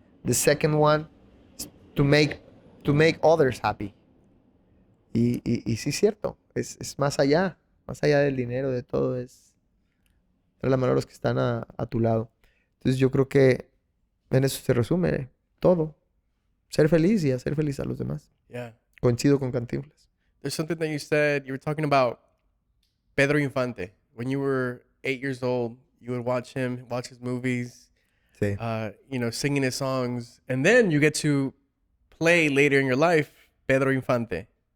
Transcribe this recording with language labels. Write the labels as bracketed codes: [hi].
[en] The second one is to make others happy. [es] Y sí es cierto, es más allá del dinero, de todo, es dar la mano a los que están a tu lado. Entonces yo creo que en eso se resume todo. Ser feliz y hacer feliz a los demás. [en] Yeah. [es] Coincido con Cantinflas. [en] There's something that you said. You were talking about Pedro Infante. When you were 8 years old, you would watch him, watch his movies, [es] Sí. [en] Singing his songs. And then you get to play later in your life Pedro Infante.